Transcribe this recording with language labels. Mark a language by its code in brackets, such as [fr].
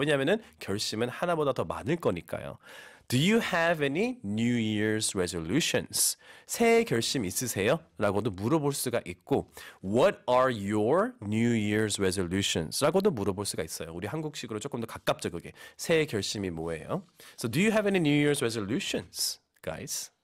[ko] 왜냐하면은 결심은 하나보다 더 많을 거니까요. [en] Do you have any New Year's resolutions? [ko] 새해 결심 있으세요? 라고도 물어볼 수가 있고 [en] What are your New Year's resolutions? [ko] 라고도 물어볼 수가 있어요. 우리 한국식으로 조금 더 가깝죠, 그게. 새해 결심이 뭐예요? [en] So do you have any New Year's resolutions, guys?